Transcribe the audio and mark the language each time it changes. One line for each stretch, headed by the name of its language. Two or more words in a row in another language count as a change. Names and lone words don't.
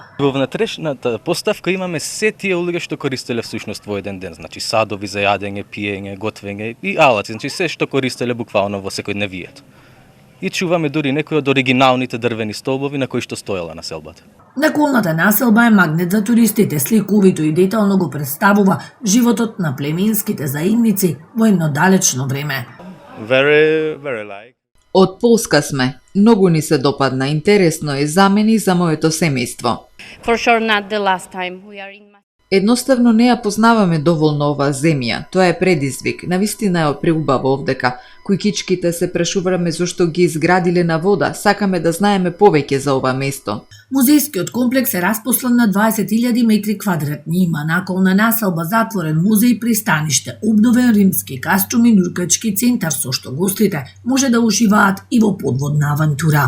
Macedonian: Во внатрешната поставка имаме се тие улиги што користеле всушност во еден ден, значи садови за јадење, пиење, готвење и алаци, значи се што користеле буквално во секојдневието. И чуваме дури некои од оригиналните дрвени столбови на кои што стоела населбата. Наколната населба е магнет за туристите, сликовито и детално го представува животот на племенските заедници во едно далечно време.
English: Very like.
Macedonian: Од Полска сме. Многу ни се допадна, интересно е за мене и за моето семејство.
English: For sure not the last time we are in.
Macedonian: Едноставно не ја познаваме доволно оваа земја, тоа е предизвик, навистина е преубаво овдека. Кујкичките се прашуваме зошто ги изградиле на вода, сакаме да знаеме повеќе за ова место. Музејскиот комплекс е распослан на 20.000 метри квадратни, има наколна населба, затворен музеј, пристаниште, обновен римски кастум и нуркачки центар, со што гостите може да уживаат и во подводна авантура.